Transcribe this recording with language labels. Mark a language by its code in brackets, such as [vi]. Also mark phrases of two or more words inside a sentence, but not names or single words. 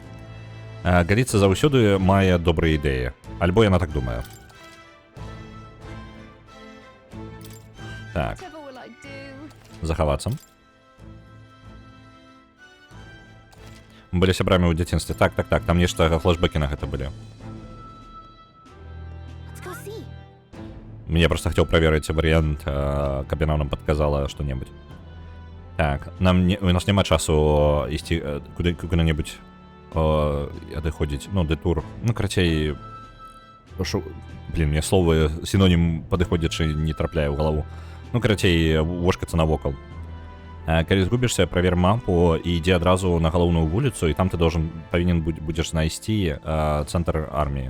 [be] Галіца заўсёды мае добрыя ідэі. Альбо яна так думае. Так. Захавацца. Мы былі сябрамі ў дзяцінстве. Так, там нешта флэшбэкі на гэта былі. [ru] Я просто хотел проверить вариант, [be] каб яна нам [ru] подказала что-нибудь. [be] Так, у нас няма часу ісці куды-небудзь адыходзіць, ну, дэтур. Ну, карацей, мне словы синонім падыходзячы не трапляе ў галаву. Ну, карацей, вошкацца навокал. Калі згубішся, правер мапу і ідзі адразу на галоўную вуліцу, і там ты павінен будзеш знайсці цэнтр арміі.